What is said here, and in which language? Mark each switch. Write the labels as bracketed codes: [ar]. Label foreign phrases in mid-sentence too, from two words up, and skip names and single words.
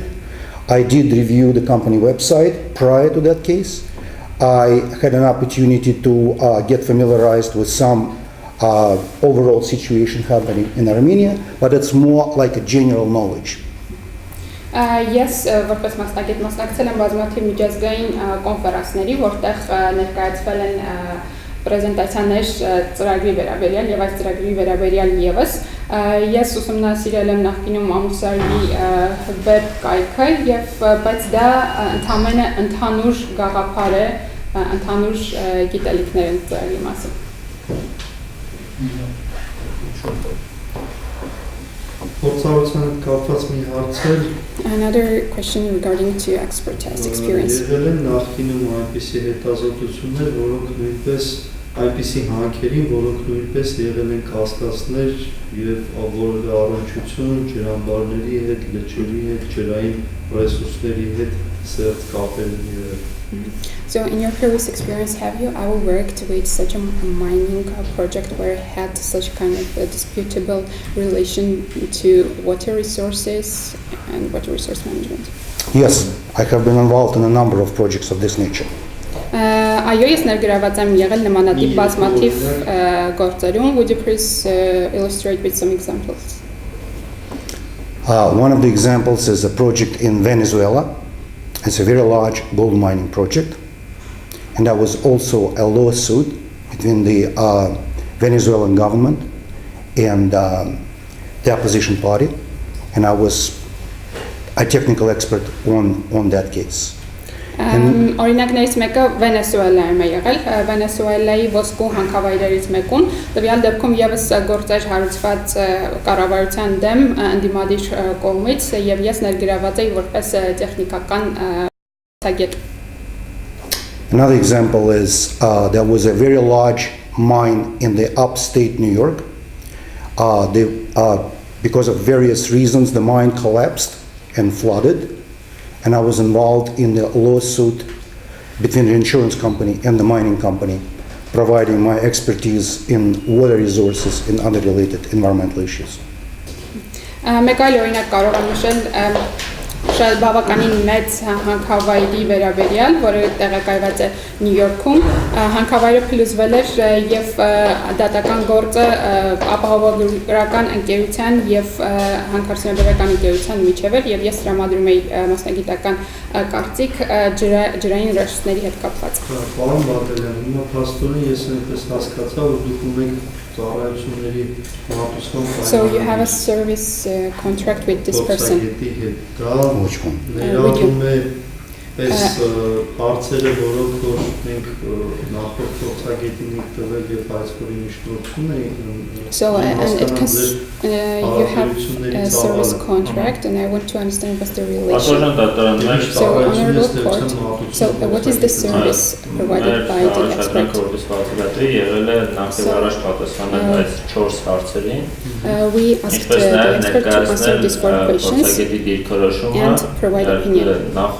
[en] I did review the company website prior to that case. I had an opportunity to get familiarized with some overall situation happening in Armenia, but it's more like a general knowledge. [hy] Ես որպես մասնակից մասնակցել եմ բազմաթիվ միջազգային կոնֆերանսների, որտեղ ներկայացվել են պրեզենտացիաներ ծրագրի վերաբերյալ եւ այս ծրագրի վերաբերյալ եւս ես ուսումնասիրել եմ նախկինում Ամուլսարի վեբ կայքը եւ բայց դա ընդհանրապես ընդհանուր գաղափար է, ընդհանուր գիտելիքներ են ծրագրի մասին։ Փորձառության հետ կապված մի հարց էր։ [en] Another question regarding to expert test experience. [hy] Եղել են նախկինում այնպիսի հետազոտություններ, որոնք նույնպես այնպիսի հանքերին, որոնք նույնպես եղել են կասկածներ եւ որևէ առնչություն ջրամբարների հետ, լճերի հետ, ջրային ռեսուրսների հետ սերտ կապեր եղել։ [en] So in your previous experience, have you ever worked with such a mining project where it had such kind of a disputable relation to water resources and water resource management? Yes, I have been involved in a number of projects of this nature. [hy] Այո, ես ներգրաված եմ եղել նմանատիպ բազմաթիվ գործերում. [en] Would you please illustrate with some examples? One of the examples is a project in Venezuela. It's a very large gold mining project. And there was also a lawsuit between the Venezuelan government and the opposition party. And I was a technical expert on that case. [hy] Օրինակներից մեկը Վենեսուելայում է եղել, Վենեսուելայի ոսկու հանքավայրերից մեկում, տվյալ դեպքում եւս գործեր հարուցված կառավարության դեմ ընդդիմադիր կողմից եւ ես ներգրաված էի որպես տեխնիկական ցուցակետ։ [en] Another example is there was a very large mine in the upstate New York. Because of various reasons, the mine collapsed and flooded. and I was involved in the lawsuit between the insurance company and the mining company, providing my expertise in water resources and other related environmental issues. [hy] Մեկ այլ օրինակ կարող եմ նշել շատ բավականին մեծ հանքավայրի վերաբերյալ, որը տեղակայված է Նյու Յորքում, հանքավայրը փլուզվել էր եւ դատական գործը ապահովագրական ընկերության եւ հանքարդյունաբերական ընկերության միջև էր եւ ես տրամադրում էի մասնագիտական կարծիք ջրային ռեսուրսների հետ կապված։ Պարոն Բադելյան, հիմա փաստորեն ես այնպես հասկացա, որ դուք ունեք ծառայությունների մատուցման [en] So you have a service contract with this person. Which one? [hy] Ներառում է այս հարցերը, որոնք որ մենք նախորդ փորձագետին ենք տվել եւ այս որի միջնորդում ենք։ [en] So and you have a service contract, and I want to understand what's the relation. So honorable court. So what is the service provided by the expert? We asked the expert to answer these 4 questions and provide opinion.